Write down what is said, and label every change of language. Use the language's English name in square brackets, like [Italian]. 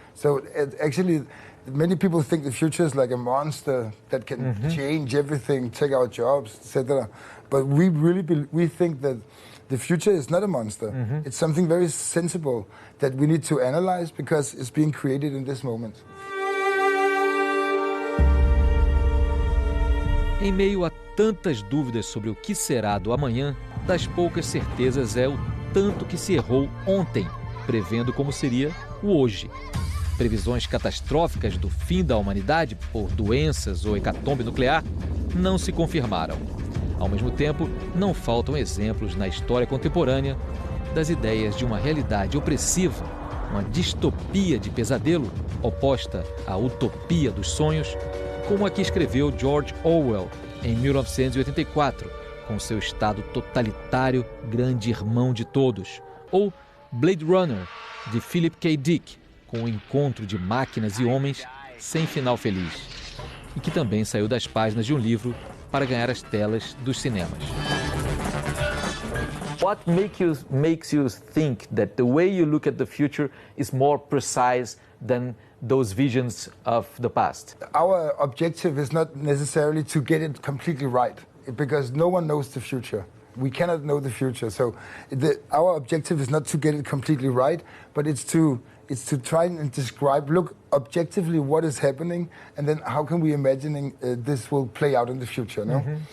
[English] So actually, many people think the future is like a monster that can change everything, take our jobs, etc. But we really think that the future is not a monster. It's something very sensible that we need to analyze because it's being created in this moment. [Portuguese] Em meio a tantas dúvidas sobre o que será do amanhã, das poucas certezas é o tanto que se errou ontem, prevendo como seria o hoje. Previsões catastróficas do fim da humanidade por doenças ou hecatombe nuclear não se confirmaram. Ao mesmo tempo, não faltam exemplos na história contemporânea das ideias de uma realidade opressiva, uma distopia de pesadelo oposta à utopia dos sonhos, como a que escreveu George Orwell em 1984, com seu Estado totalitário, grande irmão de todos, ou Blade Runner, de Philip K. Dick, com o encontro de máquinas e homens sem final feliz, e que também saiu das páginas de um livro para ganhar as telas dos cinemas. [English] What makes you think that the way you look at the future is more precise than those visions of the past? Our objective is not necessarily to get it completely right, because no one knows the future. We cannot know the future. So our objective is not to get it completely right, but it's to try and describe, look objectively what is happening, and then how can we imagine this will play out in the future, no?